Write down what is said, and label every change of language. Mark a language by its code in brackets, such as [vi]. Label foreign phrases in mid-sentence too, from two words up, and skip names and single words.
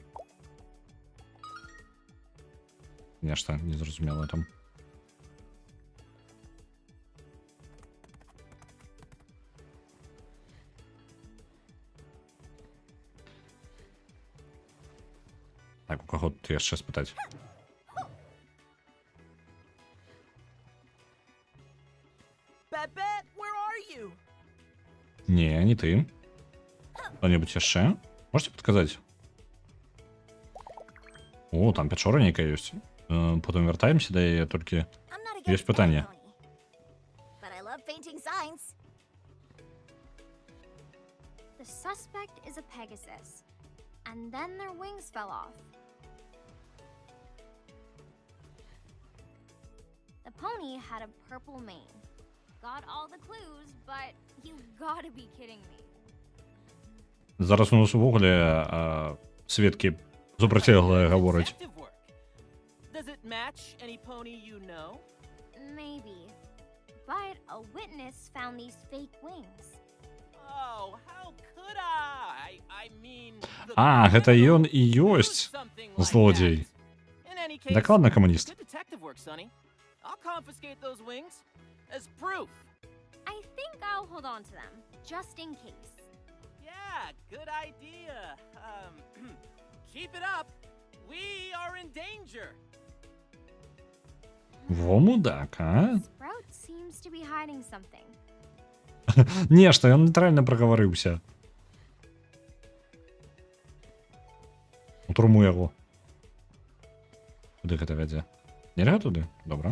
[be] Нешта незразумелае там. Так, у каго тут яшчэ спытаць? [en] Babette, where are you? [be] Не, не ты. Кто-нибудь яшчэ? [ru] Можете подказать? [be] О, там пячора нейкая ёсць. Потом вяртаемся, да яе толькі ёсць пытанне. [en] But I love painting signs. The suspect is a Pegasus, and then their wings fell off. The pony had a purple mane. Got all the clues, but you gotta be kidding me. [be] Зараз у нас увогуле сведкі супрацьлеглыя гавораць. [en] Detective work. Does it match any pony you know? Maybe. But a witness found these fake wings. Oh, how could I mean, the [be] Гэта ён і [en] criminal [be] ёсць [en] used something like [be] злодзей. [en] that. In any case, [be] Дакладна камуніст. [en] good detective work, Sonny. I'll confiscate those wings as proof. I think I'll hold on to them, just in case. Yeah, good idea. Keep it up. We are in danger. [be] Во мудак, а? [en] Sprout seems to be hiding something. [be] Не, што ён нейтральна прагаварыўся. У турму яго. Куды гэта вядзе? Нельга туды? Добра.